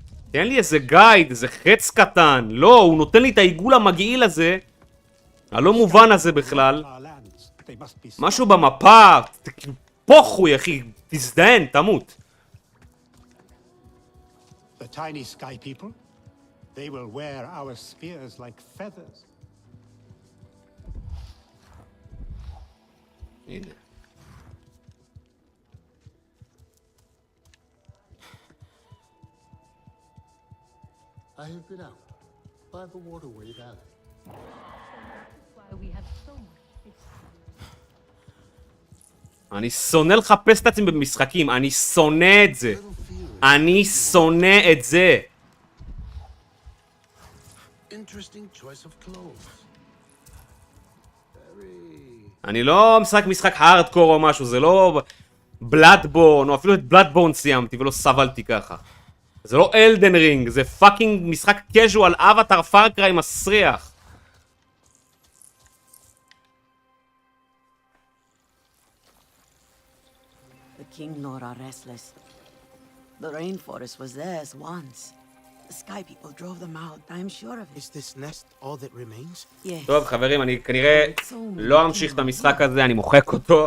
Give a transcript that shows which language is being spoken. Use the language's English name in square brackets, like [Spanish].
[Hebrew] תן לי איזה גייד, איזה חץ קטן. לא, הוא נותן לי את העיגול המגעיל הזה, הלא מובן הזה בכלל. משהו במפה, פוחוי, אחי, תזדיין, תמות. [English] The tiny sky people, they will wear our spears like feathers. [Hebrew] הנה. [English] I have been out by the waterway valley. Why we have so much history. [Hebrew] אני שונא לחפש את עצמי במשחקים, אני שונא את זה. אני שונא את זה. אני לא משחק הארדקור או משהו, זה לא... בלאדבורן, או אפילו את בלאדבורן סיימתי ולא סבלתי ככה. זה לא אלדן רינג, זה פאקינג משחק קז'ואל, אווטר פארקריי מסריח. [English] The King Lord are restless. The rainforest was theirs once. The Sky People drove them out, I'm sure of it. Is this nest all that remains? Yes. [Hebrew] טוב חברים, אני כנראה לא אמשיך את המשחק הזה, אני מוחק אותו.